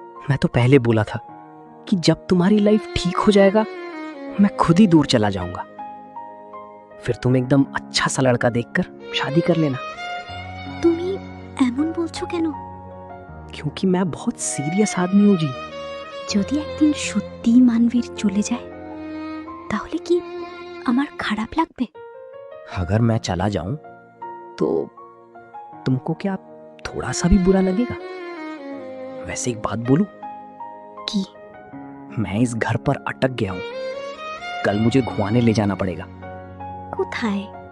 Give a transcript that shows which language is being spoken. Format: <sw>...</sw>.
<hi>मैं तो पहले बोला था कि जब तुम्हारी लाइफ ठीक हो जाएगा मैं खुद ही दूर चला जाऊंगा, फिर तुम एकदम अच्छा सा लड़का देखकर शादी कर लेना।</hi> <bn>তুমি এমন বলছো কেন?</bn> <hi>क्योंकि मैं बहुत सीरियस आदमी हूं जी।</hi> <bn>যদি একদিন সত্যি মানবীর চলে যায় তাহলে কি আমার খারাপ লাগবে?</bn> <hi>अगर मैं चला जाऊं तो तुमको क्या थोड़ा सा भी बुरा लगेगा? वैसे एक बात बोलूं,</hi> <bn>কি?</bn> <hi>मैं इस घर पर अटक गया हूं, कल मुझे घुमाने ले जाना पड़ेगा।</hi> <bn>কোথায়?</bn>